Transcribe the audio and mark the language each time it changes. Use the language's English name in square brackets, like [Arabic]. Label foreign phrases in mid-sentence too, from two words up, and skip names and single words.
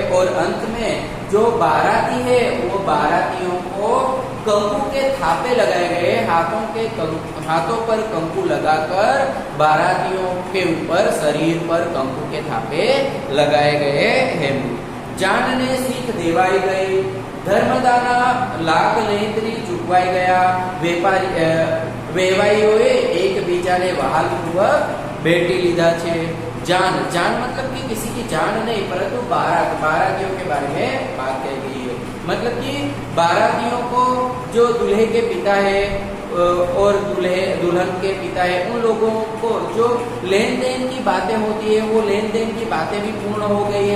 [Hindi] और अंत में जो बाराती है वो बारातियों को कंकु के थापे लगाए गए। हाथों पर कंकु लगाकर बारातियों के ऊपर, शरीर पर कंकु के थापे लगाए गए हैं। [Gujarati] જાનને સીખ દેવાઈ ગઈ, ધર્મદાના લાખ લેતરી ચૂકવાઈ ગયા। વેપારી વેવાઈઓએ એક બીજાને વહાલપૂર્વક બેટી લીધા છે। [Hindi] जान मतलब कि किसी की जान नहीं, परंतु बारातियों के बारे में बात कही गई है। मतलब कि बारातियों को जो दूल्हे के पिता है और दुल्हन के पिता है, उन लोगों को जो लेन देन की बातें होती है वो लेन देन की बातें भी पूर्ण हो गई है।